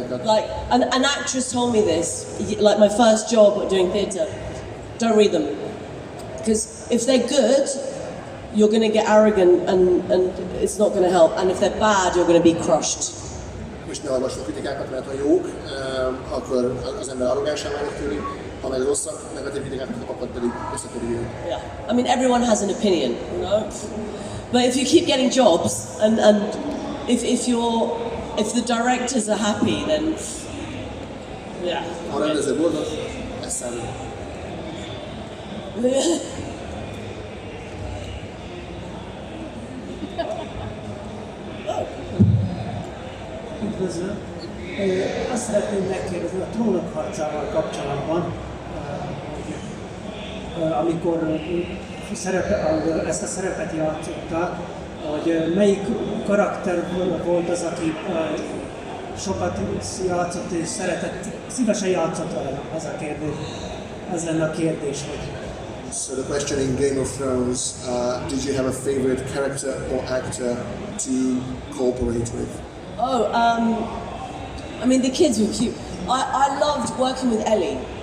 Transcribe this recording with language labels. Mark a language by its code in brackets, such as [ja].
[en] Like an actress told me this. Like my first job doing theatre. Don't read them, because if they're good, you're going to get arrogant and it's not going to help. And if they're bad, you're going to be crushed. [hu] És ne olvasson kritikákat, mert ha jók, akkor az ember arrogánsá válik tőlük, ha meg rosszak, negatív kritikákat kap, akkor pedig összetöri őt. [en] Yeah, I mean everyone has an opinion, you know. But if you keep getting jobs and if the directors are happy, then yeah. [hu] Ha a rendező boldog, ez számít. Üdvözlöm! Azt szeretném megkérdezni a Trónok harcával kapcsolatban, hogy amikor ezt a szerepet játszotta, hogy melyik karakter volt az, aki sokat játszott és szeretett, szívesen játszott vele, az a kérdés. Az lenne a kérdés, hogy... [en] So the question in Game of Thrones, did you have a favorite character or actor to cooperate with? Oh, I mean the kids were cute. I loved working with Ellie.